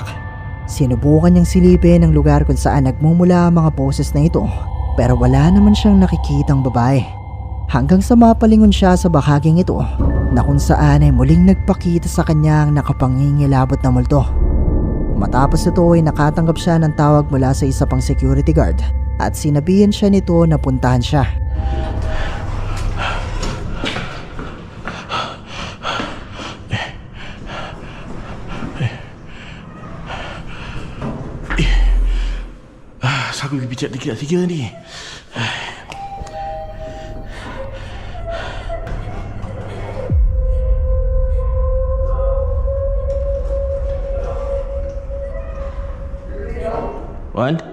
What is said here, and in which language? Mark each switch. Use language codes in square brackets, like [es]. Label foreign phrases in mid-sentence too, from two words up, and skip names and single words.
[tl] Sinubukan niyang silipin ang lugar kung saan nagmumula ang mga boses na ito, pero wala naman siyang nakikitang babae. Hanggang sa mapalingon siya sa bahaging ito na kung saan ay muling nagpakita sa kanya ang nakapangingilabot na multo. Matapos ito ay nakatanggap siya ng tawag mula sa isa pang security guard at sinabihan siya nito na puntahan siya. [ms] Aku pergi pijak dikit tiga ni. Wan?